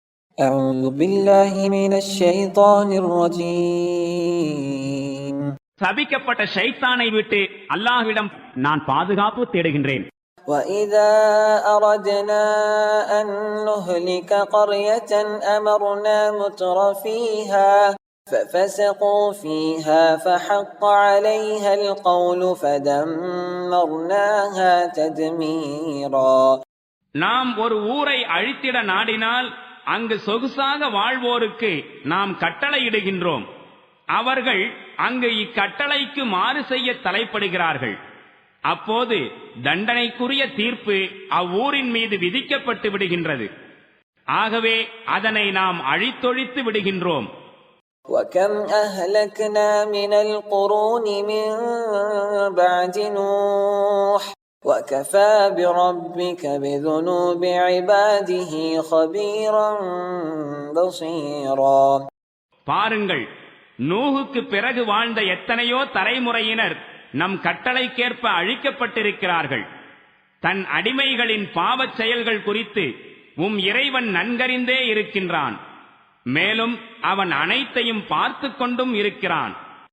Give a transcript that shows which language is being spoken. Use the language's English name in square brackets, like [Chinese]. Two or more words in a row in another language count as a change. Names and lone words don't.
[Arabic] أعوذ بالله من الشيطان الرجيم [Tamil] சபிக்கப்பட்ட ஷைத்தானை விட்டு அல்லாஹ்விடம் நான் பாதுகாப்பு தேடுகின்றேன். [Arabic] وإذا أردنا أن نهلك قرية أمرنا مترفيها ففسقوا فيها فحق عليها القول فدمرناها تدميرا. [Tamil] நாம் ஒரு ஊரை அழித்திட நாடினால் அங்கு சொகுசாக வாழ்வோருக்கு நாம் கட்டளையிடுகின்றோம். அவர்கள் அங்கு இக்கட்டளைக்கு மாறு செய்ய தலைப்படுகிறார்கள். அப்போது தண்டனைக்குரிய தீர்ப்பு அவ்வூரின் மீது விதிக்கப்பட்டு விடுகின்றது. ஆகவே அதனை நாம் அழித்தொழித்து விடுகின்றோம். [Arabic] وكم أهلكنا من القرون من بعد نوح وكفى بربك بذنوب عباده خبيرا بصيرا. [Tamil] பாருங்கள், நூஹுக்கு பிறகு வாழ்ந்த எத்தனையோ தலைமுறையினர் நம் கட்டளைக்கேற்ப அழிக்கப்பட்டிருக்கிறார்கள். தன் அடிமைகளின் பாவச் செயல்கள் குறித்து இறைவன் நன்கறிந்தே இருக்கின்றான். மேலும் அவன் அனைத்தையும் பார்த்து கொண்டும் இருக்கிறான்.